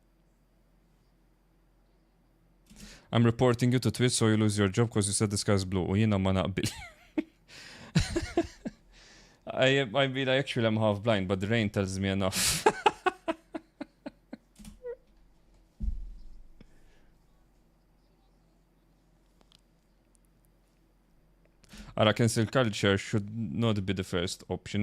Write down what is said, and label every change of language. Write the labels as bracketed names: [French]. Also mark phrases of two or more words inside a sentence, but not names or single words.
[English] I'm reporting you to Twitch so you lose your job because you said the sky's blue. [Maltese] U jiena ma naqbil. [English] I mean, I actually am half blind, but the rain tells me enough. Ara, cancel culture should not be the first option.